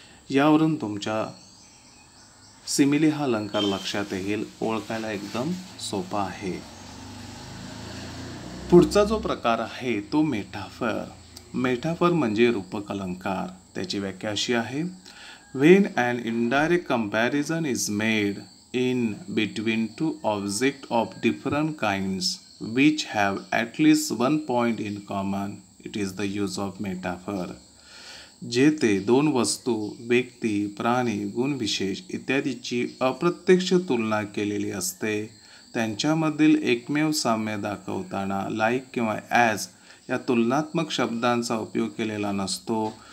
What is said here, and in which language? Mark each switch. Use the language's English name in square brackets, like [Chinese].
[Marathi] यावरून तुमच्या सिमिली हा अलंकार लक्षात येईल. ओळखायला एकदम सोपा आहे. पुढचा जो प्रकार आहे तो मेटाफर. मेटाफर म्हणजे रूपक अलंकार. त्याची व्याख्या अशी आहे. [English] When an indirect comparison is made in between two objects of different kinds which have at least one point in common, it is the use of metaphor. [Marathi] जेथे दोन वस्तू, व्यक्ती, प्राणी, गुणविशेष इत्यादीची अप्रत्यक्ष तुलना केलेली असते त्यांच्यामधील एकमेव साम्य दाखवताना लाईक किंवा ॲज या तुलनात्मक शब्दांचा उपयोग केलेला नसतो.